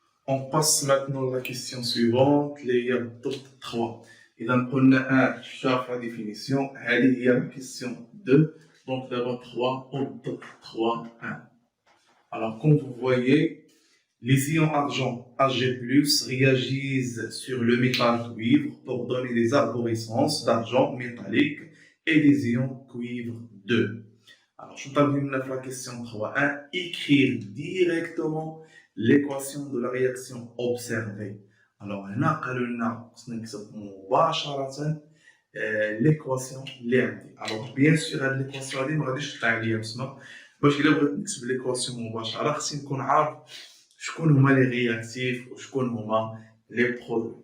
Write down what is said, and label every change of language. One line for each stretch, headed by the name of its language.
French: On passe maintenant à la question suivante, les بالضبط 3.
Arabic: إذا قلنا 1 شاف la définition, هذه هي la question 2.
French: Donc d'abord 3 بالضبط 3 1. Alors comme vous voyez, les ions argent Ag+ réagissent sur le métal cuivre pour donner des arborescences d'argent métallique et des ions cuivre 2. Alors je termine la question 3.1. Écrire directement l'équation de la réaction observée.
Arabic: Alors هنا قالوا لنا خصنا نكتب مباشرة l'équation اللي عندي. Alors bien sûr هاد l'équation هادي ما غاديش تطلع عليا بسمه باش الا بغيت نكتب l'équation مباشرة خصني نكون عارف شكون هما لي رياكتيف وشكون هما لي برودوي.